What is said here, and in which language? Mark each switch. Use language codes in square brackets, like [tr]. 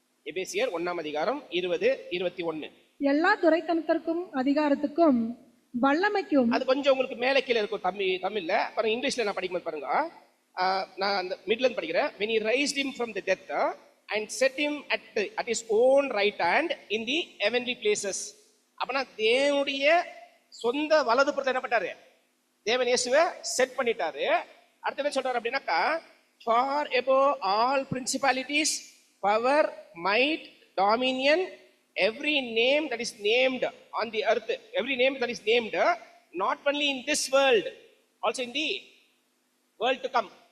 [ta] எபேசியர் 1:20-21. எல்லா துரைத்தனத்திற்கும் அதிகாரத்துக்கும் வல்லமைக்கும் அது கொஞ்சம் உங்களுக்கு மேலே கீழே இருக்கும் தமிழ்ல. பாருங்க, இங்கிலீஷ்ல நான் படிக்கும்போது பாருங்க, நான் அந்த மிட்ல இருந்து படிக்கிறேன். [en] when he raised him from the death and set him at his own right hand in the heavenly places. [ta] அப்பனா தேவனுடைய சொந்த வலது புறத்தை என்ன பண்ணாரு? தேவன் இயேசுவை செட் பண்ணிட்டாரு. அடுத்து என்ன சொல்றாரு அப்படின்னாக்கா, [en] far above all principalities, power, might, dominion, every name that is named on the earth, every name that is named, not only in this world, also in the world to come.